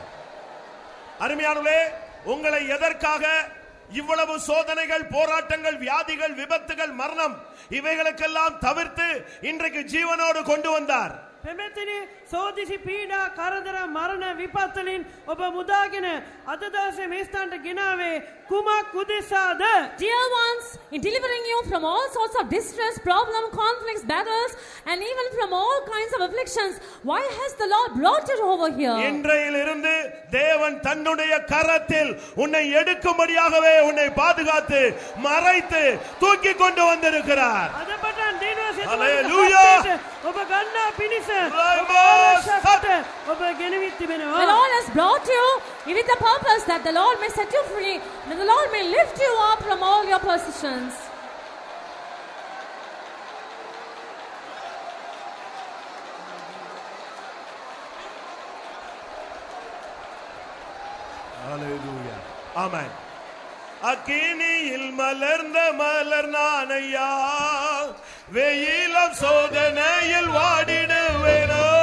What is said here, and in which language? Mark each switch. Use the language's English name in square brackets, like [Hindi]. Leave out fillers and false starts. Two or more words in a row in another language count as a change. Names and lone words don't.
[Tamil] அருமையானவர்களே, உங்களை எதற்காக இவ்வளவு சோதனைகள், போராட்டங்கள், வியாதிகள், விபத்துகள், மரணம் இவைகளுக்கெல்லாம் தவிர்த்து இன்றைக்கு ஜீவனோடு கொண்டு வந்தார்? [Sinhala] පෙමෙතනි සෝදිසි පීඩා කරදර මරණ විපත්වලින් ඔබ මුදාගෙන අද දවසේ මේ ස්ථානට ගෙනාවේ කුමක් උදෙසාද? [English] Dear ones, in delivering you from all sorts of distress, problem, conflicts, battles, and even from all kinds of afflictions, why has the Lord brought you over here? [Tamil] இன்றையிலிருந்து தேவன் தன்னுடைய கரத்தில் உன்னை எடுக்கும்படியாகவே உன்னை பாதுகாத்து மறைத்து தூக்கி கொண்டு வந்திருக்கிறார். [Sinhala] අද පටන් දිනවසේ Hallelujah. ඔබ ගන්නා පිණිස ඔබ ගෙනවිත් තිබෙනවා. [English] The Lord has brought you with the purpose that the Lord may set you free, that the Lord may lift you up from all your possessions. Hallelujah. Amen. [Tamil] அக்கினியில் மலர்ந்த மலர் நானையா, வெயிலம் சோதனையில் வாடிடுவேனோ.